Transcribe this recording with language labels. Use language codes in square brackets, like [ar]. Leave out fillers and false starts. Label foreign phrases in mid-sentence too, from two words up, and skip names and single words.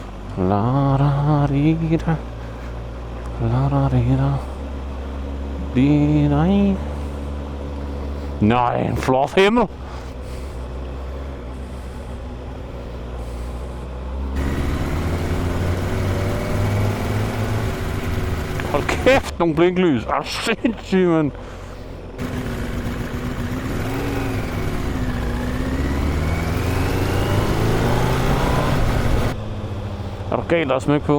[da] La da di da. La da di da. Di da. Nej, en flot himmel. Hold kæft, nogle blinklys. Er du sindssygt, mand. Er du galt også med på?